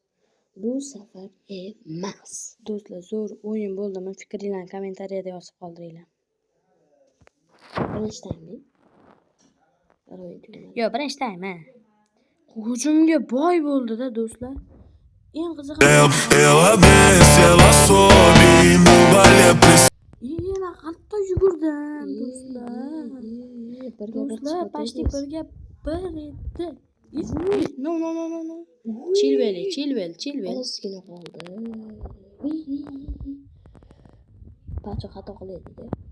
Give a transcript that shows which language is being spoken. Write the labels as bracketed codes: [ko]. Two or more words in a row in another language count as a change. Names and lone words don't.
[uz] Do'stlar, zo'r o'yin bo'ldi. Men fikringizni kommentariyada yozib qoldiringlar. Birinchi time. Hujumga boy bo'ldi-da do'stlar. Eng qizig'i [pt] Ela desce, ela sobe, no baile a pressão. [uz] Men hatto yugurdim do'stlar. Do'stlar, почти birga bir edi. No. Chilwell. Ozgina qoldi. Pacho xato qiladi-da.